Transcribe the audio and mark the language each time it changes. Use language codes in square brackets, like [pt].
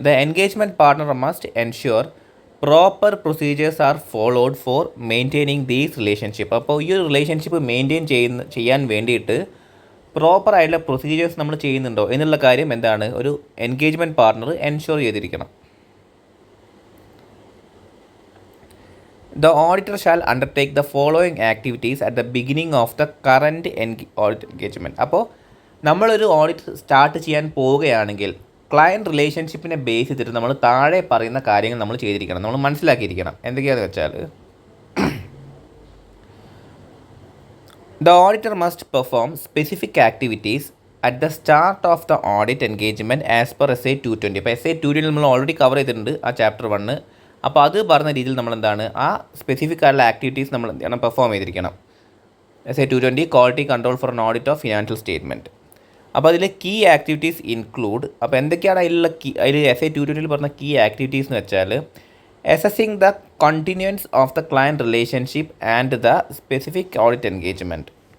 [en] The engagement partner must ensure proper procedures are followed for maintaining these relationship. [ml] അപ്പോൾ ഈ ഒരു relationship maintain ചെയ്യാൻ വേണ്ടിയിട്ട് പ്രോപ്പറായിട്ടുള്ള പ്രൊസീജിയേഴ്സ് നമ്മൾ ചെയ്യുന്നുണ്ടോ എന്നുള്ള കാര്യം ഒരു എൻഗേജ്മെൻറ്റ് പാർട്ണർ എൻഷ്യൂർ ചെയ്തിരിക്കണം. [en] The auditor shall undertake the following activities at the beginning of the current audit engagement. [ml] അപ്പോൾ നമ്മളൊരു ഓഡിറ്റ് സ്റ്റാർട്ട് ചെയ്യാൻ പോവുകയാണെങ്കിൽ ക്ലയൻറ്റ് റിലേഷൻഷിപ്പിനെ ബേസ് ചെയ്തിട്ട് നമ്മൾ താഴെ പറയുന്ന കാര്യങ്ങൾ നമ്മൾ ചെയ്തിരിക്കണം, നമ്മൾ മനസ്സിലാക്കിയിരിക്കണം. എന്തൊക്കെയാണെന്ന് വെച്ചാൽ [en] The auditor must perform specific activities at the start of the audit engagement as per SA 220. [ml] അപ്പോൾ SA 220 നമ്മൾ ഓൾറെഡി കവർ ചെയ്തിട്ടുണ്ട് ആ ചാപ്റ്റർ 1. അപ്പോൾ അത് പറഞ്ഞ രീതിയിൽ നമ്മൾ ആ സ്പെസിഫിക് ആയിട്ടുള്ള ആക്ടിവിറ്റീസ് നമ്മൾ പെർഫോം ചെയ്തിരിക്കണം. SA 220 [en] Quality control for an audit of financial statement. [ml] അപ്പോൾ അതിൽ കീ ആക്ടിവിറ്റീസ് ഇൻക്ലൂഡ്, അപ്പോൾ എന്തൊക്കെയാണ് അതിൽ SA 220 പറഞ്ഞ കീ ആക്ടിവിറ്റീസ് എന്ന് വെച്ചാൽ [en] Assessing the continuance of the client relationship and the specific audit engagement.